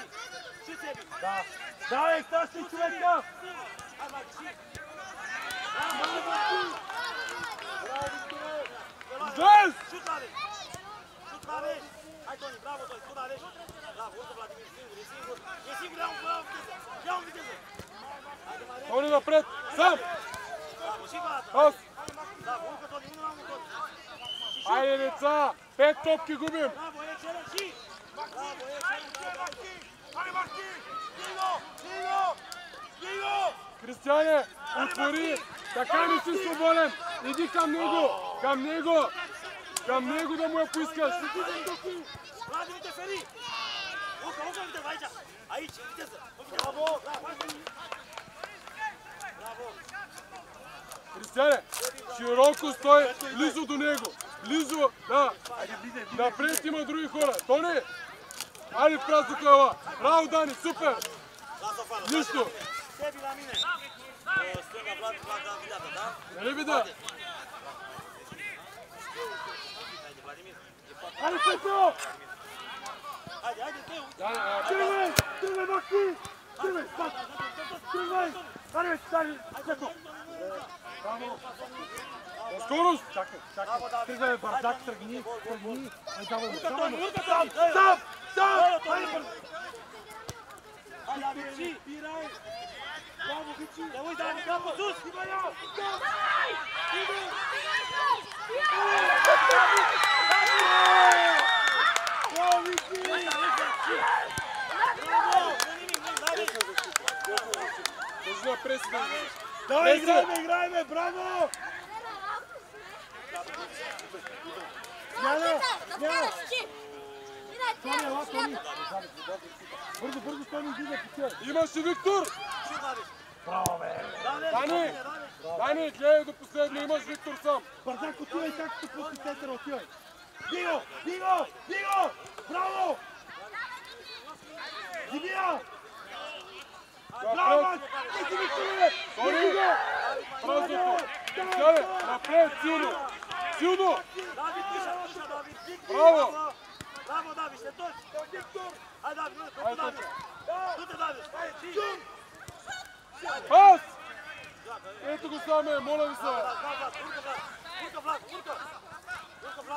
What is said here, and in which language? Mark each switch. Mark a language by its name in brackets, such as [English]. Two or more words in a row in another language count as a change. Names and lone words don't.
[Romanian] Și Sebi! [Bulgarian] Да! Давай, тащи човека! [Romanian] Hai, Vladi, și! [Bulgarian] Браво, Макси! Браво, Виктория! Zez! [Romanian] Șut la veci! Șut la veci! Hai, Toni, bravo, Toni, tu la veci! Bravo, urcă Vladimir, singur, e singur! E singur, ia un viteză! Ia un viteză! Haide, Marian! [Bulgarian] Тони напред! Сам! [Romanian] Bravo, și Vlad! [Bulgarian] Пас! [Romanian] Bravo, urcă Toni, unul la unul, Toni! Și șut! [Bulgarian] Айде, деца! 5 топки губим! [Romanian] Bravo, excelent, și! Bravo, excelent, bravo! [Bulgarian] Хайде, Марти! Диго! Диго! Диго! Кристияне, отвори! Така не си свободен! Иди към него! Към него! Към него да му я поискаш! [Romanian] Vlad, uite, feri! Urcă viteză, aici! Aici, viteză! [Bulgarian] Браво! [Romanian] Bravo! [Bulgarian] Кристияне, широко стой, близо до него! Близо, да! Напред има други хора! Тони! Айде в празно къла! Браво, Дани, супер! [Romanian] Lasă afară! [Bulgarian] Нищо! [Romanian] Sebi la mine! Stânga, Vlad, la vidată, da? [Bulgarian] Нали вида? [Romanian] Haide, Vladimir! [Bulgarian] Хайде, Петро! [Romanian] Haide, haide, tău! [Bulgarian] Тръгвай! Тръгвай, Марти! Тръгвай! Пас! Тръгвай! Хайде, бе, стани! Петро! Браво! На скорост! Чакай, [Romanian] Bravo, [Bulgarian] чакай! [Romanian] David! [Bulgarian] Тръгвай, бе, бардак, тръгни! Тръгни! Ай, давай му! [Romanian] Urcă, [Bulgarian] Давай [Romanian] Toni, [Bulgarian] му! [Romanian] urcă, Toni! [Bulgarian] Сам! Сам! [Romanian] Hai, Toni! [Bulgarian] Хайде, бързо! [Romanian] Hai, David, și! [Bulgarian] Спирай! Браво, Вичи! [Romanian] Te uiți, David, capul sus! [Bulgarian] Ивая! Браво, Вичи! [Romanian] Bravo! Nu nimic, nu, David! [Bulgarian] Държи напред си да излезеш. Давай, играеме, играеме! Браво! Няна! Няна! Тони, ела, Тони! Бързо, бързо, Тони, иди да печели! Имаш и Виктор! [Romanian] Și, David! [Bulgarian] Браво, бе! [Romanian] David! [Bulgarian] Дани! Дани, гледай до последно, имаш Виктор сам! Бардак, отивай както после центъра, отивай! Диго! Диго! Диго! Браво! Димия! Браво, Мак! Ти си Викторе! Тони! Празното! Кристияне, напред, силно! Силно! [Romanian] David, pișa, pișa, David! Victor! Bravo! Bravo, David, te întorci! [Bulgarian] Виктор! [Romanian] Hai, David, du-te, David! Du-te, David! Hai, și! [Bulgarian] Пас! Ето го саме, моля ви се! [Romanian] Vlad, urcă, Vlad! Urcă, Vlad, urcă! Urcă, Vlad!